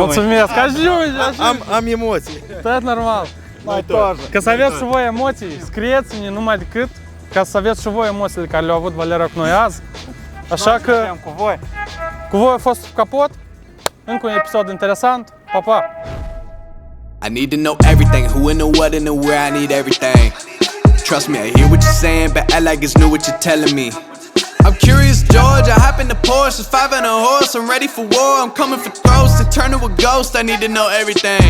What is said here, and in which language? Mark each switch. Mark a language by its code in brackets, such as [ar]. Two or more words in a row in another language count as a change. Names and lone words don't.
[ro] Mulțumesc, ajungi! Am emoții. Tot normal. Mai tot. Ca să aveți și voi emoții, scrieți-ne numai decât ca să aveți și voi emoțiile care le-au avut Valera cu noi azi. Așa că Cu voi. cu voi a fost Capot, încă un episod interesant, pa, pa! [en] I need to know everything, who and the what and the where, I need everything. Trust me, I hear what you're saying, but act like it's new what you're telling me. I'm curious, George, I hop in the Porsche, it's 5 and a horse, I'm ready for war, I'm coming for throats, to turn to a ghost, I need to know everything.